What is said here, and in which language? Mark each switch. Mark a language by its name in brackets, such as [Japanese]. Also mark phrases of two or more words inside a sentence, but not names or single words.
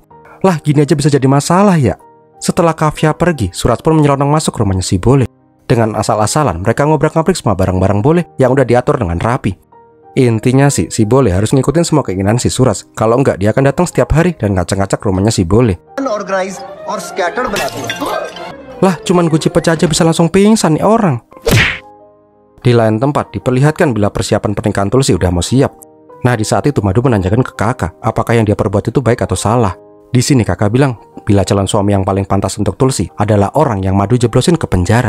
[Indonesian] Lah gini aja bisa jadi masalah ya. Setelah Kavya pergi, Suraj pun menyelonong masuk rumahnya si Bole. Dengan asal-asalan mereka ngobrak-ngabrik semua barang-barang Bole yang udah diatur dengan rapi. Intinya sih si Bole harus ngikutin semua keinginan si Suraj. Kalau enggak dia akan datang setiap hari dan ngacak-ngacak rumahnya si Bole. [Hindi] Unorganized और scattered बनाती है। [Indonesian] Lah cuman guci pecah aja bisa langsung pingsan nih orang. Di lain tempat diperlihatkan bila persiapan pernikahan Tulsi udah mau siap. Nah di saat itu Madu menanyakan ke kakak apakah yang dia perbuat itu baik atau salah. Di sini kakak bilang bila calon suami yang paling pantas untuk Tulsi adalah orang yang Madu jeblosin ke penjara.